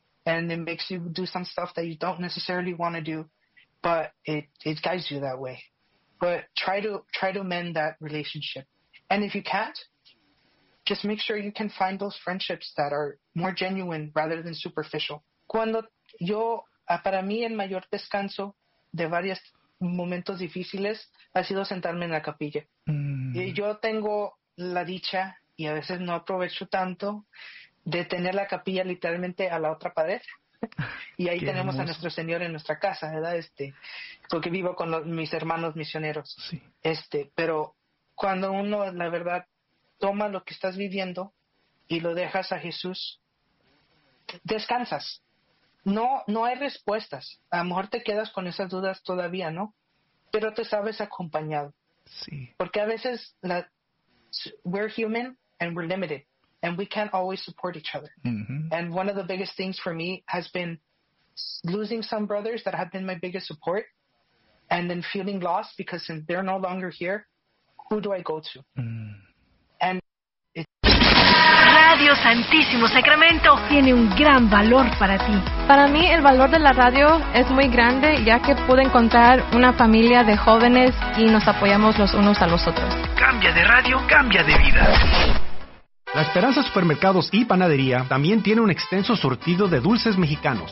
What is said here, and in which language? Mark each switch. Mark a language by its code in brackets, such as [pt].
[en] And it makes you do some stuff that you don't necessarily want to do, but it guides you that way. But try to mend that relationship. And if you can't, just make sure you can find those friendships that are more genuine rather than superficial. [es] Cuando yo, para mí, el mayor descanso de varias momentos difíciles ha sido sentarme en la capilla. Mm. Y yo tengo la dicha, y a veces no aprovecho tanto, de tener la capilla literalmente a la otra pared. Y ahí tenemos a nuestro Señor en nuestra casa, ¿verdad? Porque vivo con mis hermanos misioneros. Sí. Pero cuando uno, la verdad, toma lo que estás viviendo y lo dejas a Jesús, descansas. No hay respuestas. A lo mejor te quedas con esas dudas todavía, ¿no? Pero te sabes acompañado. Sí. Porque a veces [en] we're human and we're limited and we can't always support each other. Mm-hmm. And one of the biggest things for me has been losing some brothers that have been my biggest support and then feeling lost because since they're no longer here, who do I go to? Mm. [es] Radio Santísimo Sacramento tiene un gran valor para ti. Para mí el valor de la radio es muy grande, ya que pude encontrar una familia de jóvenes y nos apoyamos los unos a los otros. Cambia de radio, cambia de vida. La Esperanza Supermercados y Panadería también tiene un extenso surtido de dulces mexicanos.